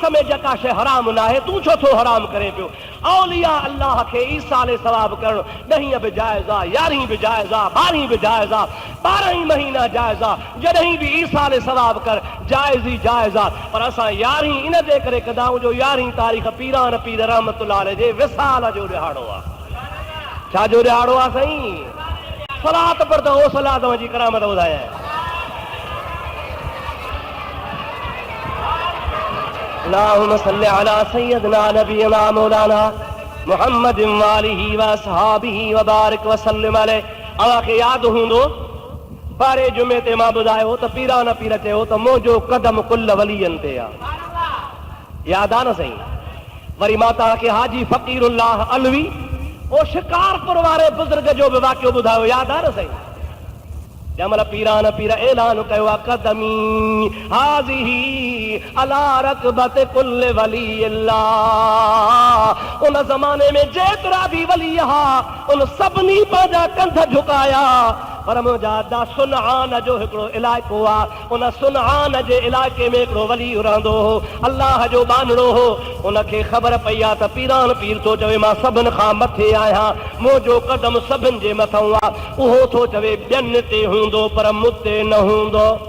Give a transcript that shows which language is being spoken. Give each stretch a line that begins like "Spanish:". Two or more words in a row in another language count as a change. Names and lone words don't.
Sindhi: में जेका शइ हराम न आहे तूं छो थो हराम करे पियो औलिया अल्लाह खे ईसाले सवाब करणु 10 बि जाइज़ आहे 11 बि जाइज़ आहे 12 बि जाइज़ आहे 12 महीना जाइज़ आहे जॾहिं बि ईसाले सवाब कर जाइज़ ई जाइज़ आहे पर असां 11 इन जे करे कंदा आहियूं जो 11 तारीख़ पीरान पीर
Arabic: رحمة الله عليه
Sindhi: जे विसाल जो ॾिहाड़ो आहे छा जो ॾिहाड़ो आहे साईं सलात पर त हो सलात जी करामत ॿुधाए
Arabic: اللهم صل على سيدنا نبينا مولانا محمد وآله وأصحابه وبارك وسلم عليه
Sindhi: अव्हांखे यादि हूंदो पारे जुमे ते मां ॿुधायो त पीरान पीर चयो त मुंहिंजो कदम कुल वलियनि ते आहे यादि आहे न साईं वरी मां तव्हांखे हाजी फ़क़ीरुल्लाह अलवी ओ शिकारपुर वारे बुज़ुर्ग जो बि वाक़ियो ॿुधायो यादि आहे न साईं जंहिंमहिल पीरान पीर ऐलान कयो आहे
Arabic: قدمي هذه على رقبة كل ولي الله
Sindhi: उन ज़माने में जेतिरा बि वली हुआ उन सभिनी पंहिंजा कंध झुकाया पर मुंहिंजा दा सुनहान जो हिकिड़ो इलाइक़ो आहे उन सुनहान जे इलाइक़े में हिकिड़ो वली रहंदो हो अल्लाह जो बानड़ो हो उनखे ख़बर पई आहे त पीरान पीर थो चवे मां सभिनि खां मथे आहियां मुंहिंजो कदम सभिनि जे मथां आहे उहो थो चवे ॿियनि ते हूंदो पर मूं ते न हूंदो